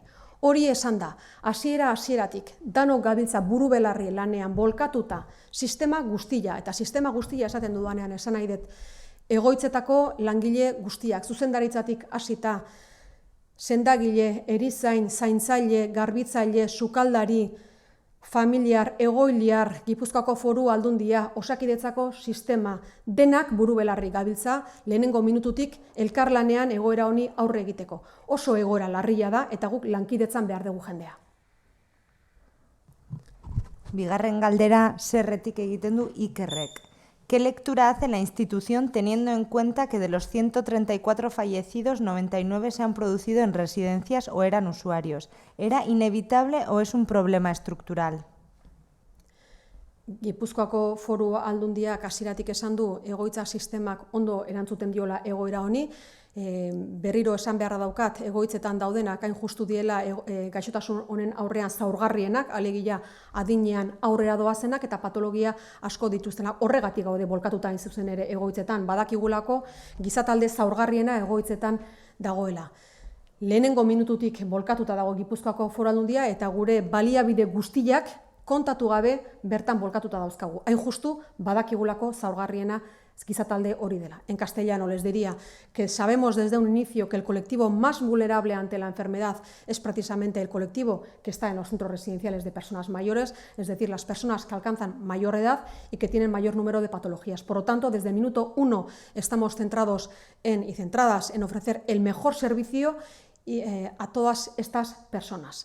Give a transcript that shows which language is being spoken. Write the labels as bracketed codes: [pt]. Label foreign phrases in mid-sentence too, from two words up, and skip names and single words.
[eu] Hori esan da, hasieratik danok gabiltza buru belarri lanean bolkatuta sistema guztia, eta sistema guztia esaten dudanean esan nahi dut, egoitzetako langile guztiak, zuzendaritzatik hasita, sendagile, erizain, zaintzaile, garbitzaile, sukaldari, familiar, egoiliar, Gipuzkoako Foru Aldundia, Osakidetzako sistema, denak buru belarri gabiltza, lehenengo minututik elkarlanean egoera honi aurre egiteko. Oso egoera larria da eta guk lankidetzan behar dugu jendea. Bigarren galdera zerretik egiten du Ikerrek. [es] ¿Qué lectura hace la institución teniendo en cuenta que de los 134 fallecidos, 99 se han producido en residencias o eran usuarios? ¿Era inevitable o es un problema estructural? [eu] Gipuzkoako Foru Aldundiak hasieratik esan du egoitza sistemak ondo erantzuten diola egoera honi, berriro esan beharra daukat egoitzetan daudenak hain justu diela gaixotasun honen aurrean zaurgarrienak, alegia adinean aurrera doazenak eta patologia asko dituztenak. Horregatik gaude bolkatuta hain zuzen ere egoitzetan, badakigulako gizatalde zaurgarriena egoitzetan dagoela. Lehenengo minututik bolkatuta dago Gipuzkoako Foru Aldundia eta gure baliabide guztiak kontatu gabe bertan bolkatuta dauzkagu. Hain justu badakigulako zaurgarriena gizatalde hori dela. [es] En castellano les diría que sabemos desde un inicio que el colectivo más vulnerable ante la enfermedad es precisamente el colectivo que está en los centros residenciales de personas mayores, es decir, las personas que alcanzan mayor edad y que tienen mayor número de patologías. Por lo tanto, desde el minuto 1 estamos centradas en ofrecer el mejor servicio a todas estas personas.